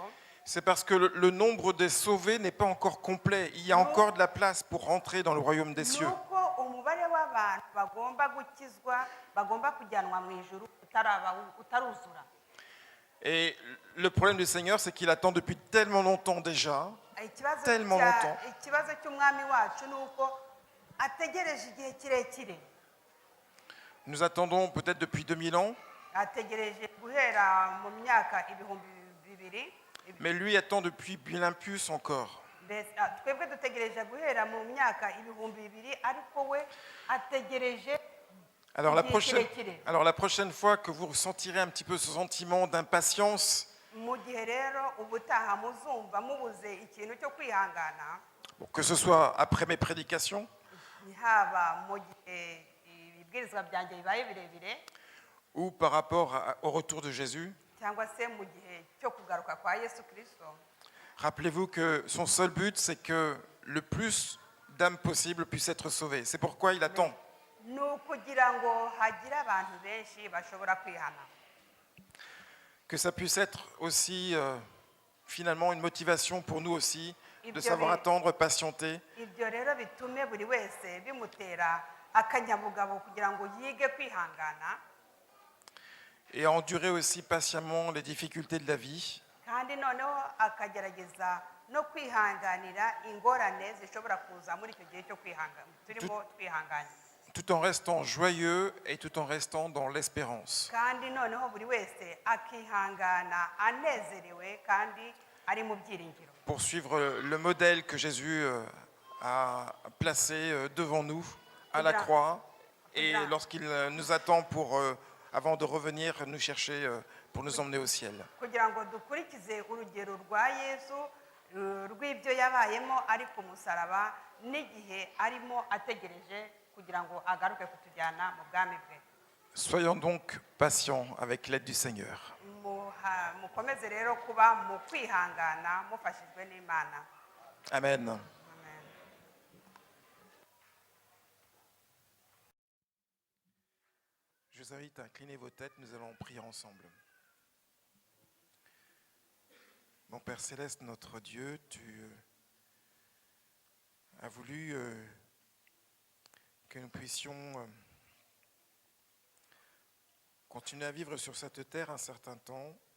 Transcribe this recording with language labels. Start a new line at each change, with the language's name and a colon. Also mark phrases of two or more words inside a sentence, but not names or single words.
French: c'est parce que le nombre des sauvés n'est pas encore complet. Il y a encore de la place pour rentrer dans le royaume des cieux.
Kinyarwanda: nuko umubare w'abantu bagomba gukizwa bagomba kujyanwa mu ijuru utaruzura.
French: Et le problème du Seigneur, c'est qu'il attend depuis tellement longtemps déjà, tellement longtemps.
Kinyarwanda: Ikibazo cy'umwami wacu ni uko ategereje igihe kirekire.
French: Nous attendons peut-être depuis 2000 ans,
Kinyarwanda: Ategereje guhera mu myaka ibihumbi bibiri.
French: mais lui attend depuis bien plus encore.
Kinyarwanda: Twebwe dutegereje guhera mu myaka ibihumbi bibiri, ariko we ategereje.
French: Alors la prochaine fois que vous ressentirez un petit peu ce sentiment d'impatience,
Kinyarwanda: Mu gihe rero ubutaha muzumva mubuze ikintu cyo kwihangana,
French: que ce soit après mes prédications,
Kinyarwanda: haba mu gihe ibibwirizwa byanjye bibaye birebire
French: ou par rapport au retour de Jésus,
Kinyarwanda: cyangwa se mu gihe cyo kugaruka kwa Yesu Kristo,
French: rappelez-vous que son seul but, c'est que le plus d'âmes possible puissent être sauvées. C'est pourquoi il attend.
Kinyarwanda: ni ukugira ngo hagire abantu benshi bashobora kwihana.
French: Que ça puisse être aussi finalement une motivation pour nous aussi de savoir attendre, patienter.
Kinyarwanda: Ibyo rero bitume buri wese bimutera akanyabugabo kugira ngo yige kwihangana,
French: Et endurer aussi patiemment les difficultés de la vie,
Kinyarwanda: kandi noneho akagerageza no kwihanganira ingorane zishobora kuza muri icyo gihe cyo kwihangana turimo twihanganye,
French: tout en restant joyeux et tout en restant dans l'espérance.
Kinyarwanda: kandi noneho buri wese akihangana anezerewe kandi ari mu byiringiro.
French: Pour suivre le modèle que Jésus a placé devant nous à la croix, et lorsqu'il nous attend avant de revenir nous chercher pour nous emmener au ciel.
Kinyarwanda: Kugira ngo dukurikize urugero rwa Yesu rw'ibyo yabayemo ari ku musaraba n'igihe arimo ategereje kugira ngo agaruke kutujyana mu bwami bwe.
French: Soyons donc patients avec l'aide du Seigneur.
Kinyarwanda: Mukomeze rero kuba mu kwihangana mufashijwe n'Imana. Amen. Amen.
French: Je vous invite à incliner vos têtes, nous allons prier ensemble. Mon Père Céleste, notre Dieu, tu as voulu que nous puissions continuer à vivre sur cette terre un certain temps.